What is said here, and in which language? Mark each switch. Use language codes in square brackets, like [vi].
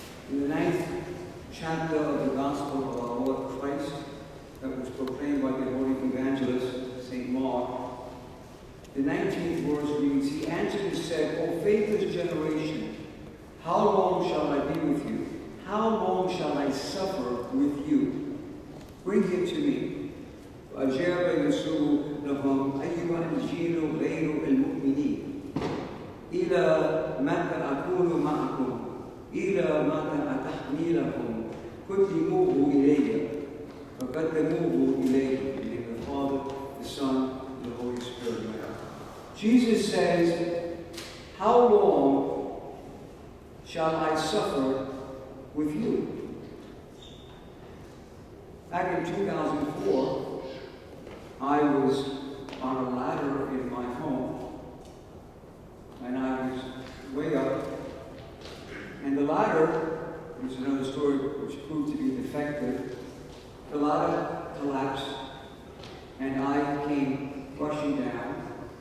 [en] In the 9th chapter of the Gospel of our Lord Christ, that was proclaimed by the Holy Evangelist, St. Mark, the 19th verse reads, He answered and said, O faithless generation, how long shall I be with you? How long shall I suffer with you? Bring him to me. [ar] فأجاب يسوع لهم أيها الجيل غير المؤمنين إلى متى أكون معكم إلى متى أتحملكم قدموه إلي فقدموه إليه. [en] In the name of the Father, the Son, and the Holy Spirit. Jesus says, how long shall I suffer with you? Back in 2004, I was on a ladder in my home, and I was way up, and the ladder, which is another story which proved to be defective, the ladder collapsed, and I came rushing down,